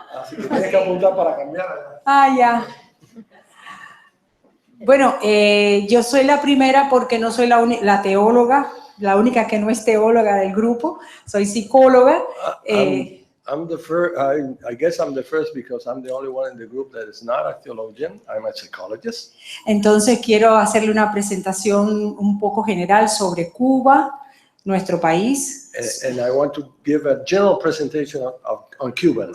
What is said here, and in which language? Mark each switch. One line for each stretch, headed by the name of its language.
Spanish: Así que tienes que apuntar para cambiar allá. ya. Bueno, yo soy la primera porque no soy la teóloga, la única que no es teóloga del grupo, soy psicóloga.
English: I'm the first. I guess I'm the first because I'm the only one in the group that is not a theologian. I'm a psychologist.
Spanish: Entonces quiero hacerle una presentación un poco general sobre Cuba, nuestro país,
English: And I want to give a general presentation on Cuba,